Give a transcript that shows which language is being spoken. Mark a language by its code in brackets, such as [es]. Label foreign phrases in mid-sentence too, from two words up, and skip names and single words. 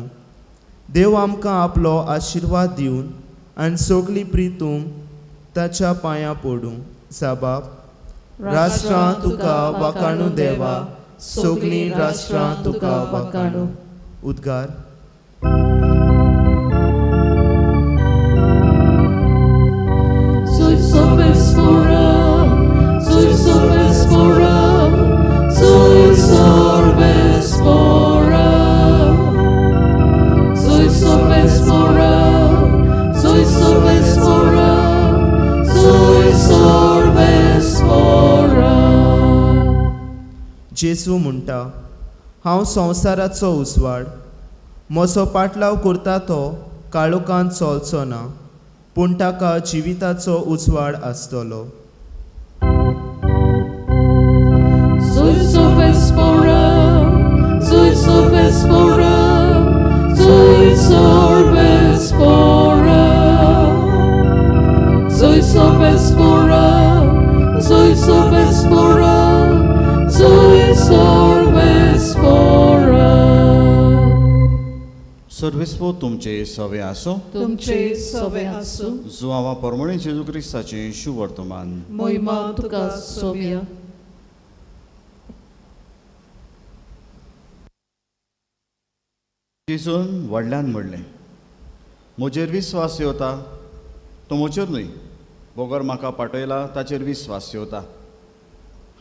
[kok] देव आमकां आपलो आशिर्वाद दिवन आनी सगलीं प्रितूम ताच्या पांयां पडूं. जबाब. राष्ट्रां तुका वाखाणू देवा, सगलीं राष्ट्रां तुका वाखाणू. उद्गार. Soy sorbespora, soy sorbespora, soy sorbespora, soy sorbespora, soy sorbespora, soy sorbespora. जेजू म्हणटा, हांव संवसाराचो उजवाड. म्हजो पाटलाव करता तो काळोखांत चलचो ना, पूण ताका जिविताचो उजवाड आसतलो. Soy sorbespora, soy sorbespora, soy sorbespora, soy sorbespora, soy sorbespora, soy sorbespora. सर्वेस्पो तुमचे सवे आसो. तुमचे सवे आसूं. जुवावा परमणे जेजू क्रिस्ताचें शुभ वर्तमान. मोहिमा तुका सोव्या. जेजून व्हडल्यान म्हणलें, म्हजेर विस्वास येवता तो म्हजेर न्हय, बोगर म्हाका पाठयला ताचेर विस्वास येवता.